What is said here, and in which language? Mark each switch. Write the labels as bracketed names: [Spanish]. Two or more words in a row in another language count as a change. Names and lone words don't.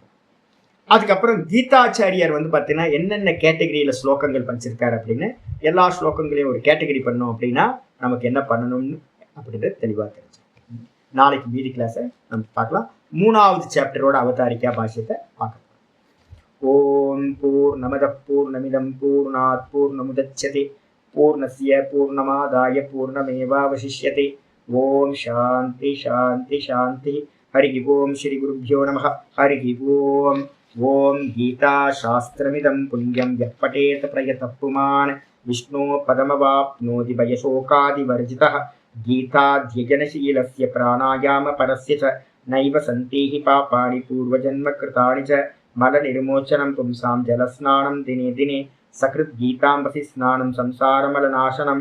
[Tamil] அதுக்கப்புறம் கீதாச்சாரியார் வந்து பார்த்தீங்கன்னா என்னென்ன கேட்டகரியில் ஸ்லோகங்கள் படிச்சிருக்காரு அப்படின்னு எல்லா ஸ்லோகங்களையும் ஒரு கேட்டகரி பண்ணோம் அப்படின்னா நமக்கு என்ன பண்ணணும்னு அப்படின்றது தெளிவாக தெரிஞ்சு. நாளைக்கு மீதி கிளாஸை நம்ம பார்க்கலாம். 3வது சாப்டரோட அவதாரிக்கா பாஷ்யத்தை பார்க்கலாம். [Sanskrit] ओम् पूर्णमद पूर्णमिदम् पूर्णात् पूर्णमुदच्यते पूर्णस्य पूर्णमादाय पूर्णमेवावशिष्यते. ओम् शान्ति शान्ति शान्ति। हरि ओम् श्री गुरुभ्यो नमः. हरि ओम्. ओम् गीता शास्त्रमिदं पुण्यं यः पठेत् प्रयतः पुमान् विष्णो पदमवाप्नोति भयशोकादिवर्जितः. गीताध्ययनशीलस्य प्राणायाम परस्य च नैव सन्देहि पापानि पूर्वजन्म कृतानि च मलनिर्मोचनं पुंसां जलस्नानं दिने दिने सकृत् गीताम्भसि स्नानं संसारमलनाशनम्.